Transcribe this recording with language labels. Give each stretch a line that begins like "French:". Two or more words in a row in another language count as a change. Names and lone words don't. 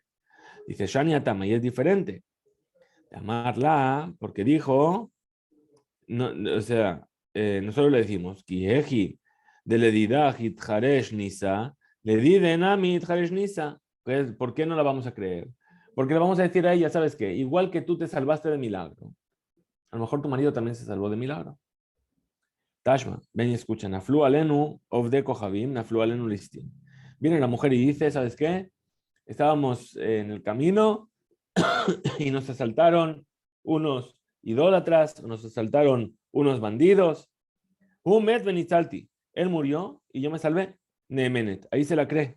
Spanish: Dice
Aramaic: שאני התם,
Spanish: y es diferente. Llamarla, porque dijo, no, o sea, nosotros le decimos,
Aramaic: כי היכי, ד לדידך איתרחיש ניסא, לי די דה נמי איתרחיש ניסא.
Spanish: Pues, ¿por qué no la vamos a creer? Porque le vamos a decir a ella, ¿sabes qué? Igual que tú te salvaste de milagro, a lo mejor tu marido también se salvó de milagro. Tashma, ven y escucha,
Hebrew: נפלו עלינו עובדי כוכבים, נפלו עלינו לסטים.
Spanish: Viene la mujer y dice, ¿sabes qué? Estábamos en el camino y nos asaltaron unos idólatras, nos asaltaron unos bandidos.
Hebrew: הוא מת ואני ניצלתי.
Spanish: Él murió y yo me salvé. Nehemenet. Ahí se la cree.